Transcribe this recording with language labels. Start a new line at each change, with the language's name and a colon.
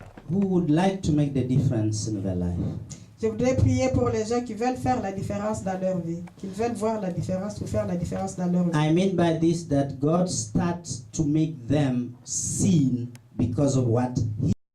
English: who would like to make the difference in their life?
French: Je voudrais prier pour les gens qui veulent faire la différence dans leur vie, qui veulent voir la différence ou faire la différence dans leur vie.
English: I mean by this that God starts to make them seen because of what He